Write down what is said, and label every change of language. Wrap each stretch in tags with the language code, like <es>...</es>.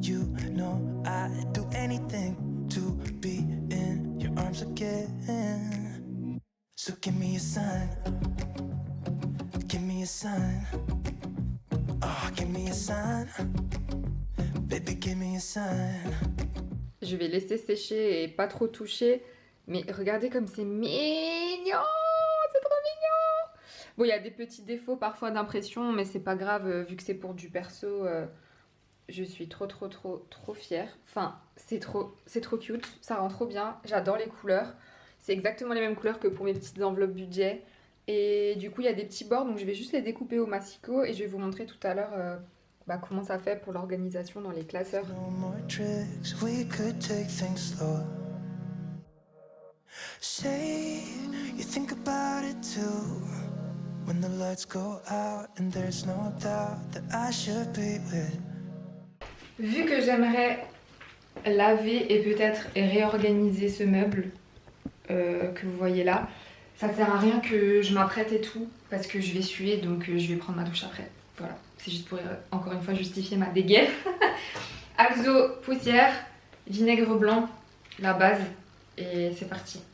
<en>You know I'd do anything to be in your arms again. So give me a sign, give me a sign. Oh, give me a sign, baby give me a sign.</en> <fr>Je vais laisser sécher et pas trop toucher, mais regardez comme c'est mignon, c'est trop mignon. Bon, il y a des petits défauts parfois d'impression, mais c'est pas grave, vu que c'est pour du perso, je suis trop fière. Enfin, c'est trop cute, ça rend trop bien, j'adore les couleurs. C'est exactement les mêmes couleurs que pour mes petites enveloppes budget. Et du coup il y a des petits bords, donc je vais juste les découper au massicot et je vais vous montrer tout à l'heure comment ça fait pour l'organisation dans les classeurs.</fr> <en>No more tricks, we could take things slow. Say you think about it too. When the lights go out and there's no doubt that I should be with.</en> <fr>Vu que j'aimerais laver et peut-être réorganiser ce meuble que vous voyez là, ça sert à rien que je m'apprête et tout parce que je vais suer, donc je vais prendre ma douche après. Voilà, c'est juste pour encore une fois justifier ma dégaine. Alzo, poussière, vinaigre blanc, la base, et c'est parti.</fr>